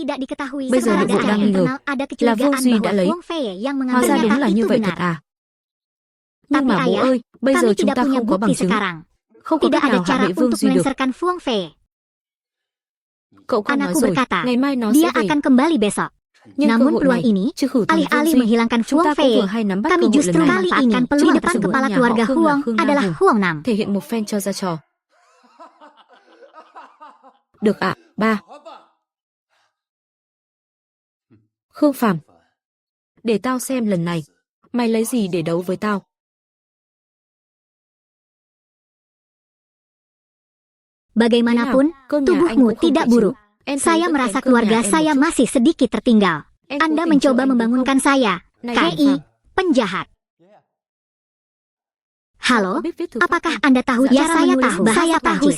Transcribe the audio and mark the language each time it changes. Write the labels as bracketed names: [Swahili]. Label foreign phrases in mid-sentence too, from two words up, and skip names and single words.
[Vietnamese] Bây giờ nội bộ đang nghi ngờ là Vô Duy đã lấy. Hóa ra đúng là như vậy thật à? Nhưng mà bố ơi, bây giờ chúng ta không có bằng chứng, không có cách nào hạ bệ Vương Duy được. Cậu con nói rồi, ngày mai nó sẽ về. [Indonesian] Namun peluang ini, alih-alih menghilangkan Huang Fei, kami justru kali ini di depan kepala keluarga Huang adalah Huang Nam. [Vietnamese] Thể hiện một phen cho ra trò. Được ạ, ba. Khương Phàm, để tao xem lần này, mày lấy gì để đấu với tao? [Indonesian] Bagaimanapun, tubuhmu tidak buruk. Saya merasa keluarga saya masih sedikit tertinggal. Anda mencoba membangunkan saya. KI, penjahat. Halo, apakah Anda tahu cara menulis bahasa Prancis?